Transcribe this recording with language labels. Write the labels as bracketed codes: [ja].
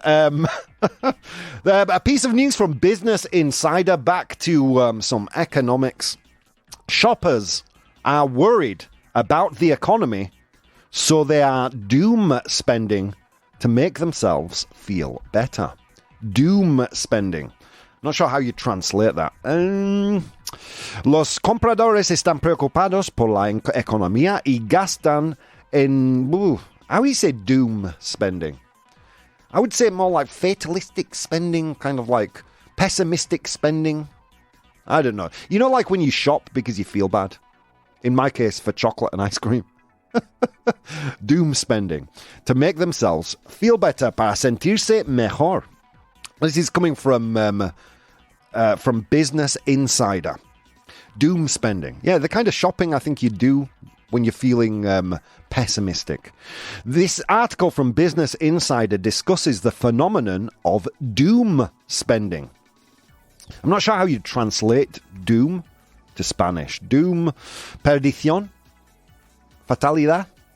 [en] A piece of news from Business Insider, back to some economics. Shoppers are worried about the economy, so they are doom spending to make themselves feel better. Doom spending. Not sure how you translate that. [es] Los compradores están preocupados por la economía y gastan en... [en] how do you say doom spending? I would say more like fatalistic spending, kind of like pessimistic spending. I don't know. You know, like when you shop because you feel bad? In my case, for chocolate and ice cream. Doom spending. To make themselves feel better [es] para sentirse mejor. [en] This is coming from Business Insider. Doom spending. Yeah, the kind of shopping I think you do when you're feeling pessimistic. This article from Business Insider discusses the phenomenon of doom spending. I'm not sure how you translate doom to Spanish. [es] Doom, perdición, fatalidad.